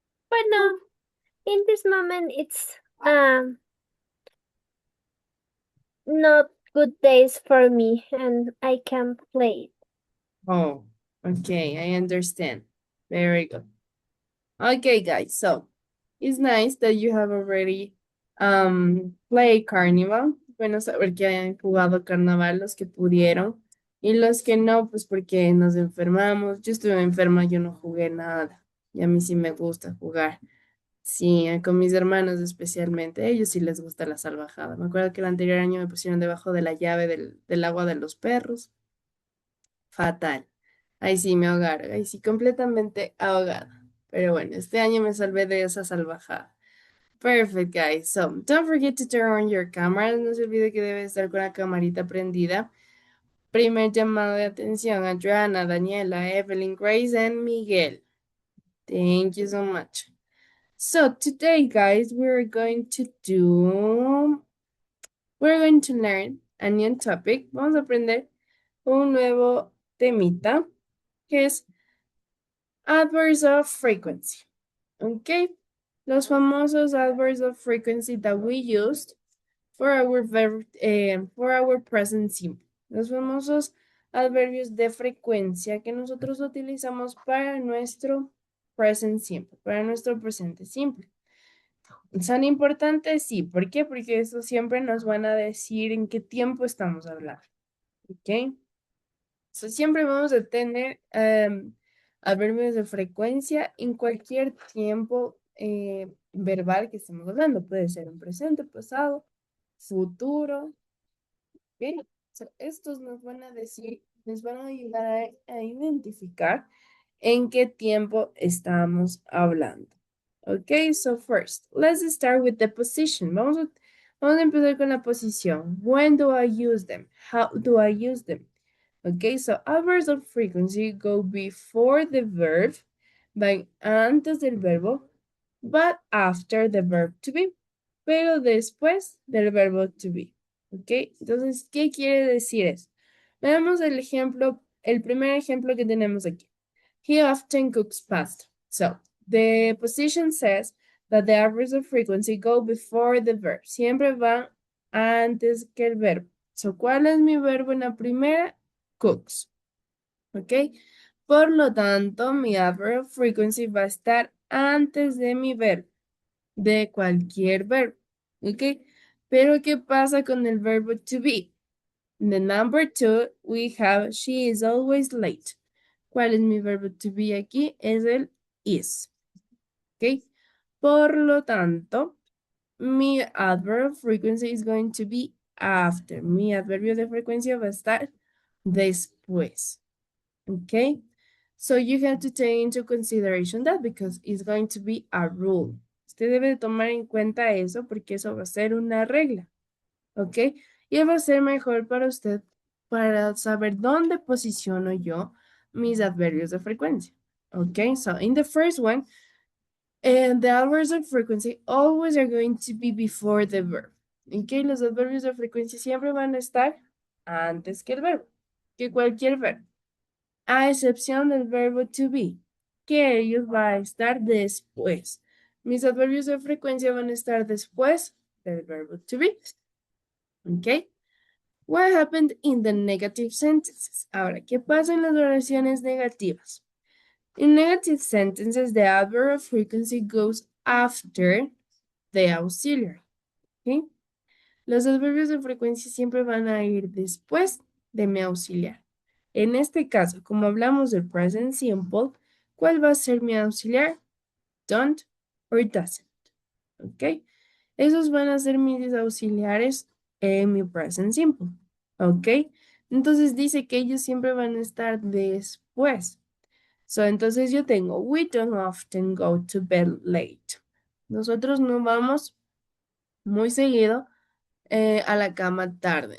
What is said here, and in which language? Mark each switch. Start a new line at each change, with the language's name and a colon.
English: bueno, in this moment it's not good days for me and I can't play. Oh, okay, I understand. Very good. Okay, guys, so it's nice that you have already played Carnival.
Spanish: Bueno saber que hayan jugado carnaval los que pudieron y los que no, pues porque nos enfermamos. Yo estuve enferma, yo no jugué nada y a mí sí me gusta jugar. Sí, con mis hermanos especialmente, a ellos sí les gusta la salvajada. Me acuerdo que el anterior año me pusieron debajo de la llave del agua de los perros. Fatal. Ahí sí me ahogaron, ahí sí completamente ahogada. Pero bueno, este año me salvé de esa salvajada.
English: Perfect, guys. So, don't forget to turn on your camera.
Spanish: No se olvide que debe estar con la camarita prendida. Primer llamado de atención a Joanna, Daniela, Evelyn, Grace and Miguel.
English: Thank you so much. So today, guys, we're going to learn a new topic.
Spanish: Vamos a aprender un nuevo temita que es adverbs of frequency.
English: Okay,
Spanish: los famosos
English: adverbs of frequency that we used for our present simple.
Spanish: Los famosos adverbios de frecuencia que nosotros utilizamos para nuestro present simple, para nuestro presente simple. ¿Son importantes? Sí. ¿Por qué? Porque eso siempre nos van a decir en qué tiempo estamos hablando. ¿Ok? So, siempre vamos a tener adverbios de frecuencia en cualquier tiempo verbal que estemos hablando. Puede ser en presente, pasado, futuro. ¿Ok? So, estos nos van a decir, nos van a ayudar a identificar en qué tiempo estamos hablando.
English: Okay, so first, let's start with the position.
Spanish: Vamos a empezar con la posición.
English: When do I use them? How do I use them? Okay, so adverbs of frequency go before the verb,
Spanish: van antes del verbo,
English: but after the verb to be,
Spanish: pero después del verbo to be. Okay, entonces, ¿qué quiere decir eso? Veamos el ejemplo, el primer ejemplo que tenemos aquí.
English: He often cooks pasta. So, the position says that the adverbs of frequency go before the verb.
Spanish: Siempre van antes que el verbo. So, ¿cuál es mi verbo en la primera? Cooks. ¿Ok? Por lo tanto, mi adverb of frequency va a estar antes de mi verbo, de cualquier verbo. ¿Ok? Pero, ¿qué pasa con el verbo to be?
English: In the number 2, we have she is always late.
Spanish: ¿Cuál es mi verbo to be aquí? Es el is. ¿Ok? Por lo tanto, mi
English: adverb of frequency is going to be after.
Spanish: Mi adverbio de frecuencia va a estar después. ¿Ok?
English: So you have to take into consideration that because it's going to be a rule.
Spanish: Usted debe tomar en cuenta eso porque eso va a ser una regla. ¿Ok? Y va a ser mejor para usted para saber dónde posiciono yo mis adverbios de frecuencia.
English: Okay, so in the first one, the adverbs of frequency always are going to be before the verb.
Spanish: Okay, los adverbios de frecuencia siempre van a estar antes que el verbo, que cualquier verbo, a excepción del verbo to be, que ellos van a estar después. Mis adverbios de frecuencia van a estar después del verbo to be.
English: Okay. What happened in the negative sentences?
Spanish: Ahora, ¿qué pasa en las oraciones negativas?
English: In negative sentences, the adverb of frequency goes after the auxiliary. ¿Okay?
Spanish: Los adverbios de frecuencia siempre van a ir después de mi auxiliar. En este caso, como hablamos del present simple, ¿cuál va a ser mi auxiliar? Don't or doesn't. ¿Ok? Esos van a ser mis auxiliares en mi present simple. ¿Ok? Entonces dice que ellos siempre van a estar después.
English: So,
Spanish: entonces yo tengo,
English: we don't often go to bed late.
Spanish: Nosotros no vamos muy seguido a la cama tarde.